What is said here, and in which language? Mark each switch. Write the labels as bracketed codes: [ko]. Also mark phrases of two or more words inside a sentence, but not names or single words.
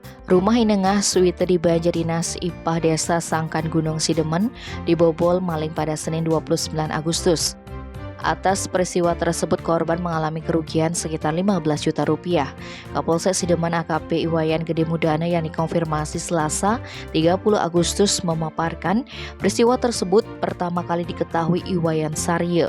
[id] Rumah Inengah Suite di Banjar Dinas Ipah Desa Sangkan Gunung Sidemen dibobol maling pada Senin 29 Agustus. Atas peristiwa tersebut korban mengalami kerugian sekitar 15 juta rupiah. Kapolsek Sidemen AKP Iwayan Gede Mudana yang dikonfirmasi Selasa 30 Agustus memaparkan peristiwa tersebut pertama kali diketahui Iwayan Sarye.